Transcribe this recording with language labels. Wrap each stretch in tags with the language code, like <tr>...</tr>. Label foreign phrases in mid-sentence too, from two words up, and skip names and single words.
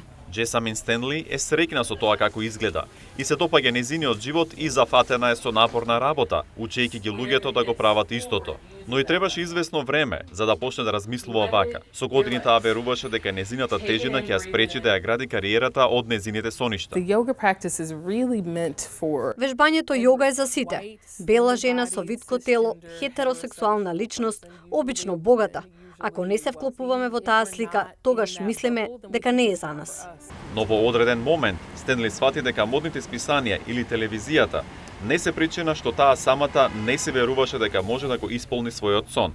<mk>Джесамин Стенли е среќна со тоа како изгледа и се допаѓа незиниот живот и зафатена е со напорна работа, учејќи ги луѓето да го прават истото. Но и требаше известно време за да почне да размислува вака. Со години таа веруваше дека незината тежина ќе ја спречи да ја гради кариерата од незините соништа.</mk> <en>The yoga practice is really meant for</en> <mk>Вежбањето јога е за сите. Бела жена со витко тело, хетеросексуална личност, обично богата. Ако не се вклопуваме во таа слика, тогаш мислиме дека не е за нас. Но во одреден момент Стенли свати дека модните списанија или телевизијата не се причина што таа самата не се веруваше дека може да го исполни својот сон.</mk>